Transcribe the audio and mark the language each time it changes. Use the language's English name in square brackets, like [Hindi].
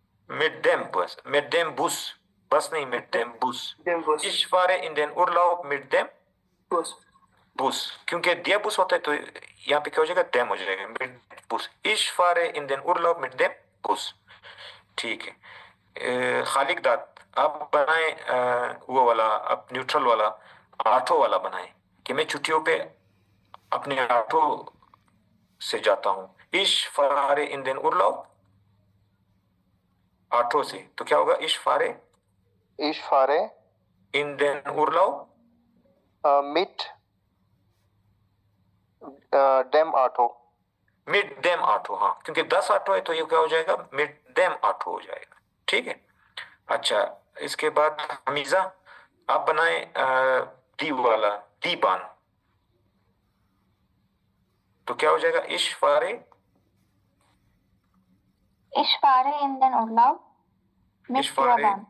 [German] mit dem Bus, [Hindi] बस नहीं, [German] mit dem Bus. देम बस Ich fahre in den Urlaub mit dem Bus. [Hindi] क्योंकि दिया बुस होता है तो यहाँ पे क्या हो जाएगा? [German] dem [Hindi] हो जाएगा, [German] mit Bus. Ich fahre in den Urlaub mit dem Bus. [Hindi] ठीक है। खालिक दाद, आप बनाए वो वाला, आप न्यूट्रल वाला ऑटो वाला बनाए कि मैं छुट्टियों पे अपने ऑटो से जाता हूँ। [German] Ich fahre in den Urlaub [Hindi] auto से, तो क्या होगा? [German] Ich fahre in den Urlaub mit dem Auto. mit dem Auto, [Hindi] हाँ, क्योंकि 10 ऑटो है तो ये क्या हो जाएगा? mit dem Auto हो जाएगा, ठीक है। अच्छा, इसके बाद हमीजा, आप बनाए दी वाला दी बान, तो क्या हो जाएगा? [German] Ich fahre in den Urlaub mit der Bahn.